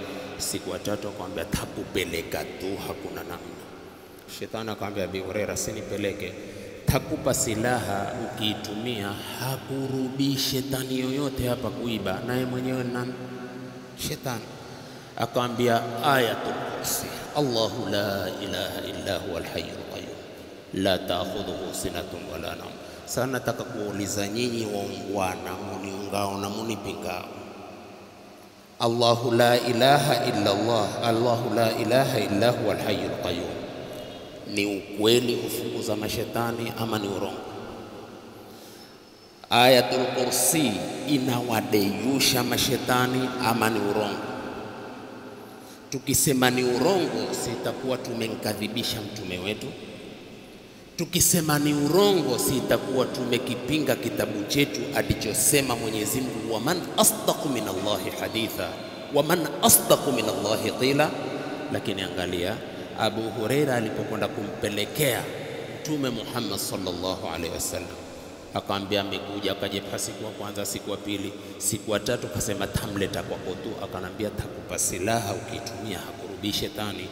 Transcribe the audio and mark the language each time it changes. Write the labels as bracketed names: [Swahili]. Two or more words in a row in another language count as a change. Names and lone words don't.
[Swahili] Siku ya tatu akamwambia, takupeleka tu, hakuna namna. Shetani akamwambia Abu Huraira, sinipeleke, takupa silaha, ukiitumia hakurudi shetani yoyote hapa kuiba, naye mwenyewe nani? Shetani. [Arabic] Akamwambia آية الكرسي، الله لا إله إلا هو الحي القيوم لا تأخذه سنة ولا نوم. [Swahili] Sasa nataka kuuliza nyinyi waungwana, muniungao na munipingao, [Arabic] الله لا إله إلا الله، الله لا إله إلا هو الحي القيوم, [Swahili] ni ukweli hufukuza mashetani ama ni urongo? Ayatul kursi inawadeyusha mashetani ama ni urongo? Tukisema ni urongo, sitakuwa tumemkadhibisha mtume wetu. Tukisema ni urongo, sitakuwa tumekipinga kitabu chetu alichosema Mwenyezi Mungu, [Arabic] ومن أصدق من الله حديثا ومن أصدق من الله قيلا. [Swahili] Lakini angalia Abu Huraira alipokwenda kumpelekea Mtume Muhammad [Arabic] صلى الله عليه وسلم, [Swahili] akamwambia amekuja, akajepa siku ya kwanza, siku ya pili, siku ya tatu akasema tamleta kwako tu. Akanambia takupa silaha, ukitumia hakurubi shetani.